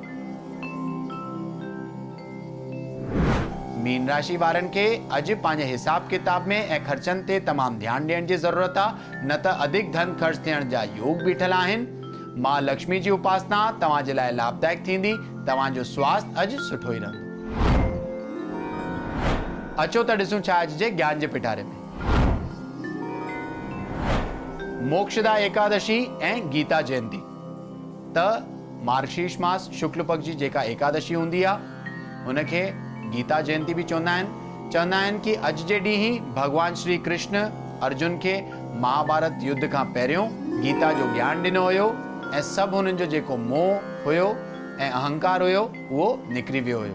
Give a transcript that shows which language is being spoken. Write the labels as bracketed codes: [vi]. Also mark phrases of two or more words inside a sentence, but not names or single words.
[sd] मीन राशि वारनि खे अॼु पंहिंजे हिसाब किताब में ऐं ख़र्चनि ते तमामु ध्यानु ॾियण जी ज़रूरत आहे, न त अधिक धन ख़र्च थियण जा योग बीठल आहिनि। मां लक्ष्मी जी उपासना तव्हां जे लाइ लाभदायक थींदी। तव्हांजो स्वास्थ्य अॼु सुठो ई रहंदो। अचो त ॾिसूं छा अॼु जे ज्ञान जे पिटारे में। मोक्षदा एकादशी ऐं गीता जयंती। त मार्गशीर्ष मास शुक्ल पक्ष जी जेका एकादशी हूंदी आहे, हुनखे गीता जयंती बि चवंदा आहिनि। चवंदा आहिनि कि अॼु जे ॾींहुं ई भगवान श्री कृष्ण अर्जुन खे महाभारत युद्ध खां पहिरियों गीता जो ज्ञान ॾिनो हुयो ऐं सभु हुननि जो जेको मोह हुयो ऐं अहंकार हुयो उहो निकिरी वियो हुयो।